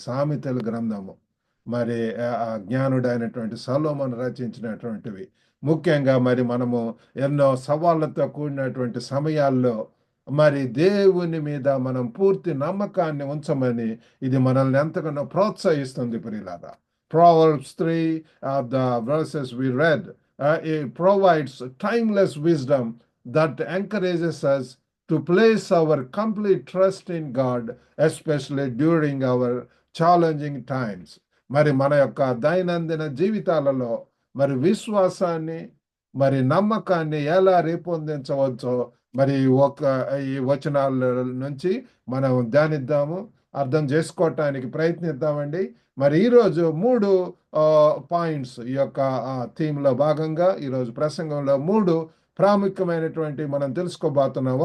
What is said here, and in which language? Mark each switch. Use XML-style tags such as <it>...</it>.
<te>సామెతల గ్రంథము మరి జ్ఞానుడైనటువంటి సొలొమోను రచించినటువంటివి. ముఖ్యంగా మరి మనము ఎన్నో సవాళ్లతో కూడినటువంటి సమయాల్లో మరి దేవుని మీద మనం పూర్తి నమ్మకాన్ని ఉంచమని ఇది మనల్ని ఎంతగానో ప్రోత్సహిస్తుంది. ప్రియులారా,</te> <en>Proverbs 3, the verses we read, it provides timeless wisdom that encourages us to place our complete trust in God, especially during our challenging times.</en> <te>మరి మన యొక్క దైనందిన జీవితాలలో మరి విశ్వాసాన్ని మరి నమ్మకాన్ని ఎలా రూపొందించవచ్చో మరి ఈ వచనాల నుంచి మనం ధ్యానిద్దాము, అర్థం చేసుకోవటానికి ప్రయత్నిద్దామండి. మరి ఈరోజు 3 పాయింట్స్ ఈ యొక్క థీమ్లో భాగంగా ఈరోజు ప్రసంగంలో 3 ప్రాముఖ్యమైనటువంటి మనం తెలుసుకోబోతున్నాం.</te>